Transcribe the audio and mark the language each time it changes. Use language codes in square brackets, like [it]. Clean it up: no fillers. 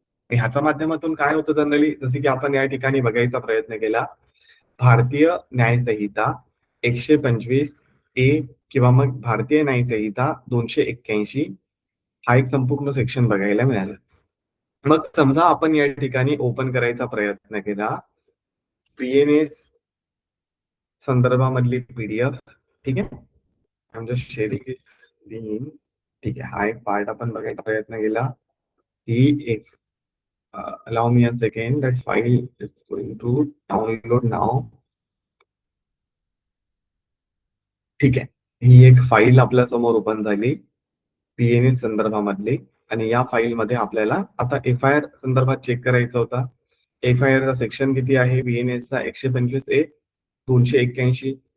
[mr] ह्याच्या माध्यमातून काय होतं जनरली, जसे की आपण या ठिकाणी बघायचा प्रयत्न केला, भारतीय न्याय संहिता 125A किंवा मग भारतीय न्याय संहिता 281 हा एक संपूर्ण सेक्शन बघायला मिळाला. मग समजा आपण या ठिकाणी ओपन करायचा प्रयत्न केला पीएनएस संदर्भामधली पीडीएफ. ठीक आहे, म्हणजे शेअरिंग इज लिंक. ठीक आहे, हा एक पार्ट आपण बघायचा प्रयत्न केला. ही एक [en] allow me a second, that file is going to download now. [mr] ठीक आहे, ही एक फाईल आपल्या समोर ओपन झाली पीएनएस संदर्भामधली आणि या फाईल मध्ये आपल्याला आता एफ आय आर संदर्भात चेक करायचा होता. एफ आय आर चा सेक्शन किती आहे बीएनएस चा 125A 281.